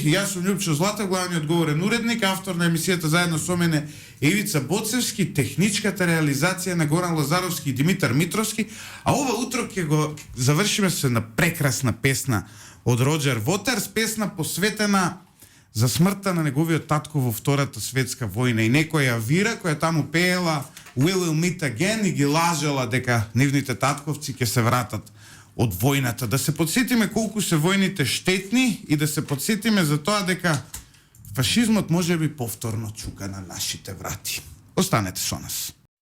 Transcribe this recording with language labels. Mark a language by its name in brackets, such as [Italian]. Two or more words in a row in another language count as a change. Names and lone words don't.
[Macedonian] Јас сум Љупчо Злата, главниот говорен уредник, автор на емисијата заедно со мене Ивица Боцевски, техничката реализација на Горан Лазаровски и Димитар Митровски, а ова утро ќе го завршиме со една прекрасна песна од Роџер Вотерс, песна посветена за смртта на неговиот татко во Втората светска војна и некоја вира која таму пеела [English] We will meet again [Macedonian] и ги лажела дека нивните татковци ќе се вратат од војната. Да се подсетиме колку се војните штетни и да се подсетиме за тоа дека фашизмот може би повторно чука на нашите врати. Останете со нас.